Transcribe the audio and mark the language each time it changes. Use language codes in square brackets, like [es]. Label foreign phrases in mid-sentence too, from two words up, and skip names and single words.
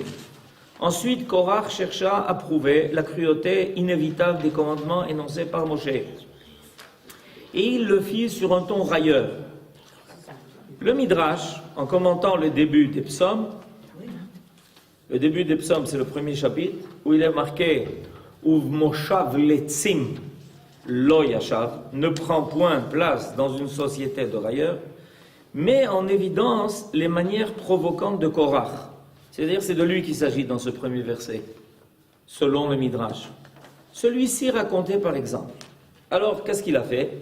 [fr] Ensuite, Korach chercha à prouver la cruauté inévitable des commandements énoncés par Moshe. Et il le fit sur un ton railleur. Le Midrash, en commentant le début des psaumes, le début des psaumes, c'est le premier chapitre, où il est marqué « [he] ובמושב לצים לא ישב [fr] » ne prend point place dans une société de railleurs, met en évidence les manières provocantes de Korach. C'est-à-dire, c'est de lui qu'il s'agit dans ce premier verset, selon le Midrash. Celui-ci raconté par exemple. Alors, qu'est-ce qu'il a fait?